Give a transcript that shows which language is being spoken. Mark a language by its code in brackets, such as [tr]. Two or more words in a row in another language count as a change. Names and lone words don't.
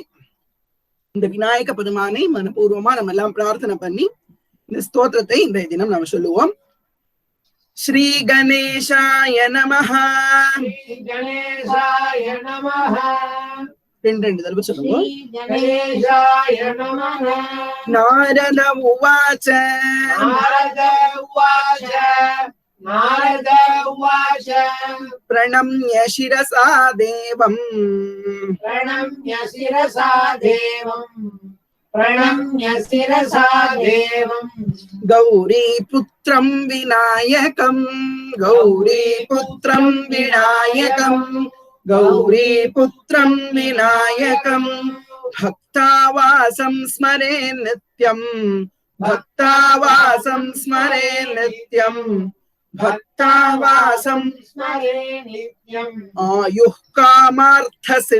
[ta] இந்த விநாயக பெருமானை மனப்பூர்வமா நம்ம எல்லாம் பிரார்த்தனை பண்ணி இந்த ஸ்தோத்திரத்தை இன்றைய தினம் நம்ம சொல்லுவோம். [sa] श्री गणेशाय नमः. [ta] ரெண்டு தடவை சொல்லுவோம். [sa] नारद उवाच नारद उवाच प्रणम्य शिरसा देवम् प्रणम्य शिरसा देवम् गौरीपुत्रं विनायकम् भक्तावासं स्मरे नित्यम् भक्तावासं स्मरे नित्यम् आयुः कामार्थ